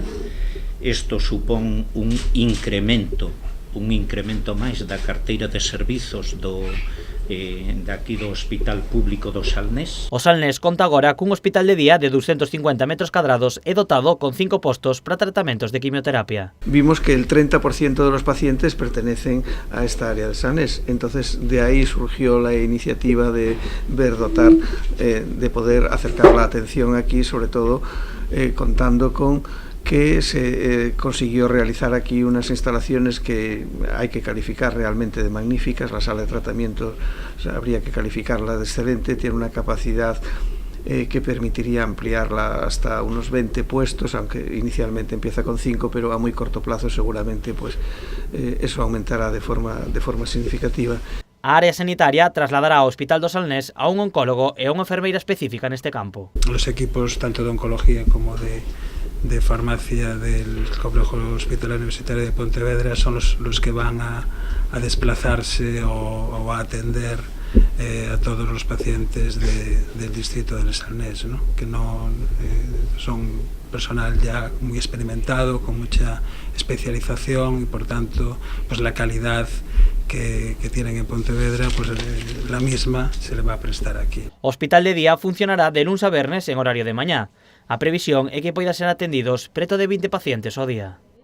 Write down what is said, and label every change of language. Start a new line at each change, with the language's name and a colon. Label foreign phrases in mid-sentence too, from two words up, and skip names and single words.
Galician: Isto supón un incremento máis da carteira de servizos daqui do Hospital Público do Salnés. O Salnés conta agora cun hospital de día de 250 metros cadrados e dotado con 5 postos para tratamentos de quimioterapia.
Spanish: Vimos que el 30% de los pacientes pertenecen a esta área del Salnés, entonces de ahí surgió la iniciativa de ver dotar, de poder acercar la atención aquí, sobre todo contando con que se consiguió realizar aquí unas instalaciones que hay que calificar realmente de magníficas. La sala de tratamiento habría que calificarla de excelente, tiene una capacidad que permitiría ampliarla hasta unos 20 puestos, aunque inicialmente empieza con 5, pero a muy corto plazo seguramente pues eso aumentará de forma significativa.
Galician: A área sanitaria trasladará ao Hospital do Salnés a un oncólogo e a unha enfermeira específica neste campo.
Spanish: Los equipos tanto de oncología como de farmacia del Complejo Hospitalario Universitario de Pontevedra son los que van a desplazarse o a atender a todos los pacientes del distrito del Salnés, ¿no? Que no son personal ya muy experimentado, con mucha especialización y por tanto pues la calidad que tienen en Pontevedra, pues la misma se le va a prestar aquí.
Galician: O hospital de día funcionará de luns a vernes en horario de mañá. A previsión é que poida ser atendidos preto de 20 pacientes ao día.